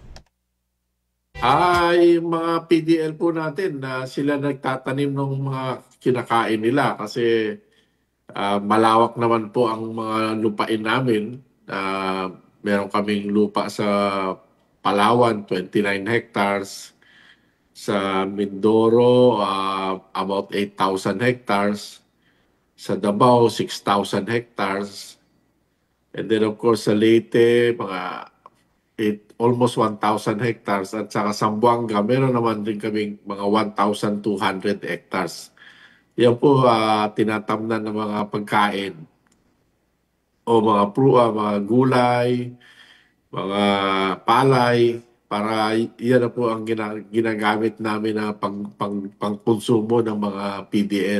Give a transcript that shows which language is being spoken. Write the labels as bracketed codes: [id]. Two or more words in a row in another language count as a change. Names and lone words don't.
[tl] Yung mga PDL po natin na sila nagtatanim ng mga kinakain nila kasi malawak naman po ang mga lupain namin. Meron kaming lupa sa Palawan, 29 hectares. Sa Mindoro, [en] about 8,000 hectares. [tl] Sa Davao, 6,000 hectares. [en] And then of course [tl] sa Leyte, almost 1,000 hectares. At saka Zamboanga, meron naman din kaming mga 1,200 hectares. Yan po tinatamnan ng mga pagkain o mga gulay, mga palay, para yan na po ang ginagamit namin na pangkonsumo ng mga PDL.